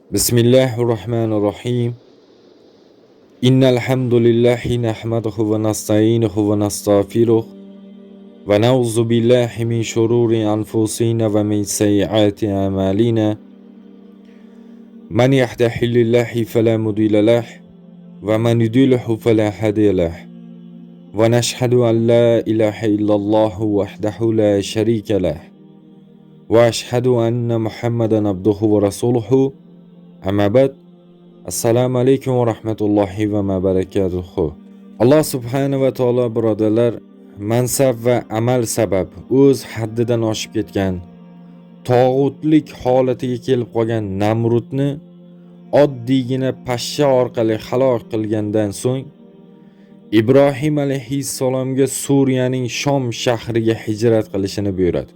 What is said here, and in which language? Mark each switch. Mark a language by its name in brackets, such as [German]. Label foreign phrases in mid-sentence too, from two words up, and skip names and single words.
[Arabic] بسم الله الرحمن الرحيم. إن الحمد لله نحمده ونستعينه ونستغفره ونعوذ بالله من شرور أنفسنا ومن سيئات أعمالنا. من يهده الله فلا مضل له ومن يضلله فلا هادي له. ونشهد أن لا إله إلا الله وحده لا شريك له. وأشهد أن محمدا عبده ورسوله. أما بعد. السلام عليكم ورحمة الله وبركاته. [Uzbek] Alloh [Arabic] سبحانه وتعالى [Uzbek] birodarlar, mansab va amal sabab o'z haddidan oshib ketgan, tog'utlik holatiga kelib qolgan Namrudni oddiygina pashsha orqali halok qilgandan so'ng Ibrohim alayhissalomga Suriyaning Shom shahriga hijrat qilishini buyuradi.